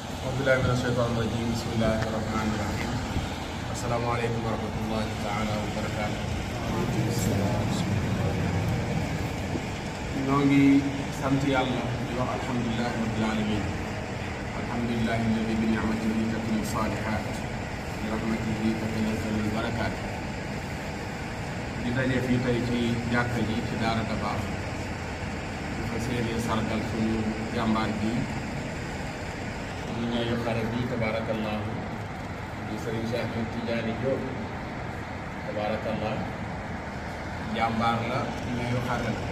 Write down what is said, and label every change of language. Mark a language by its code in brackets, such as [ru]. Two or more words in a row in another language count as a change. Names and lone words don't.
[ar] بالله من الشيطان الرجيم بسم الله الرحمن الرحيم السلام عليكم ورحمة الله تعالى وبركاته. [wo] ñu ngi sant yàlla di wax [ar] الحمد لله رب العالمين الحمد لله الذي بنعمته تتم الصالحات وبرحمته تتنزل البركات. [wo] di daje fii tey ci jàkka ji ci daara Dabakh di fa seeni sargal suñu jàmbaar bi ñu ñaayu xare bi tabarakallahu di Serigne Cheikh Tidiane Diop tabarakallah jàmbaar la ñaayu xare